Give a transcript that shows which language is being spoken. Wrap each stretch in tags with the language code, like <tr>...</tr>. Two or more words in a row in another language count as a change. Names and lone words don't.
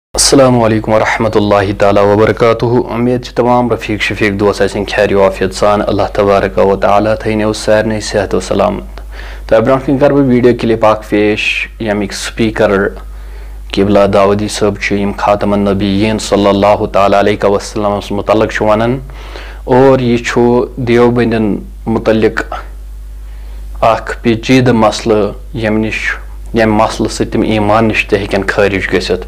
<ar>السلام علیکم ورحمۃ اللہ تعالی وبرکاتہ.</ar> <ks>امید تمام رفیق شفیق دوست آسن خیر وافیت سان. اللہ تبارک و تعالیٰ تھینو سارنے صحت و سلامت. تو برونٛٹھ کن کر بہٕ</ks> <en>video clip</en> <ks>اکھ پیش ییٚمیُک سپیکر قبلہ داودی صٲب چھِ یِم</ks> <ar>خاتم النبیین صلی اللہ تعالیٰ علیہ وسلمس</ar> <ks>متعلق چھُ ونان اور یہ چھُ دیوبندین متعلق اکھ پیچیدٕ مسلہٕ ییٚمہِ مسلہٕ سۭتۍ تِم ایمان نِش تہِ ہیٚکن خٲرج گٔژھِتھ.</ks>